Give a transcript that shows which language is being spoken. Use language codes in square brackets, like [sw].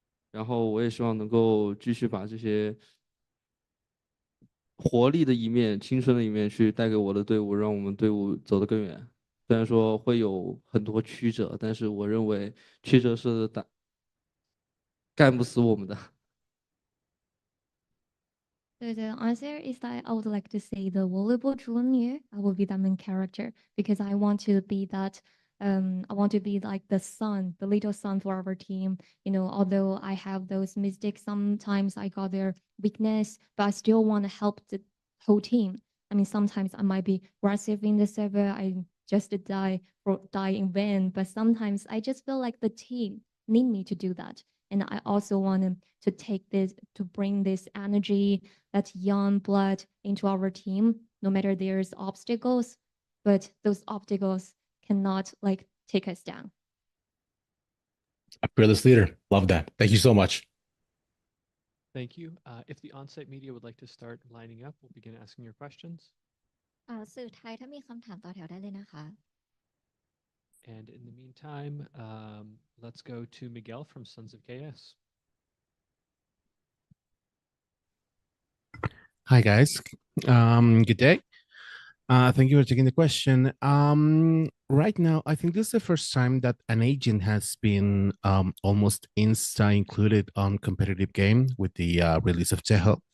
[zh] 然后我也希望能够继续把这些活力的一面、青春的一面去带给我的队伍，让我们队伍走得更远。虽然说会有很多曲折，但是我认为曲折是干不死我们的。 [en] So the answer is that I would like to say the volleyball junior. I will be the main character because I want to be that. I want to be like the son, the little son for our team. You know, although I have those mistakes, sometimes I got their weakness, but I still want to help the whole team. I mean, sometimes I might be aggressive in the server. I just die in vain, but sometimes I just feel like the team need me to do that. And I also want to take this, to bring this energy, that young blood into our team, no matter there's obstacles, but those obstacles cannot like take us down. A fearless leader. Love that. Thank you so much. Thank you. If the on-site media would like to start lining up, we'll begin asking your questions. [th] สื่อไทยถ้ามีคำถามต่อแถวได้เลยนะคะ [en] And in the meantime, let's go to Miguel from Sons of KS. Hi guys, good day. Thank you for taking the question. Right now, I think this is the first time that an agent has been almost insta included on competitive game with the release of Tejo.